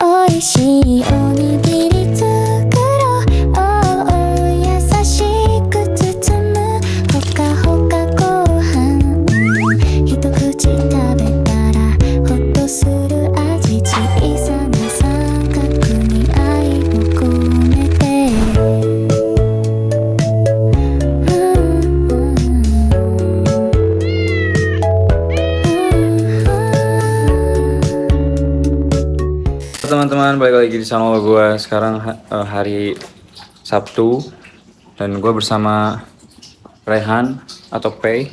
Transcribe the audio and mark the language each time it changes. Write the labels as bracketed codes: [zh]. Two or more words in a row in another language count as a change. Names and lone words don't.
[ja] 味しいおにぎり作ろう、優しく包むほかほかご飯、一口食べたらほっとする味、小さな三角に愛を込めて、 [id] teman-teman, balik lagi di channel gue. Sekarang hari Sabtu dan gue bersama Rehan atau Pei.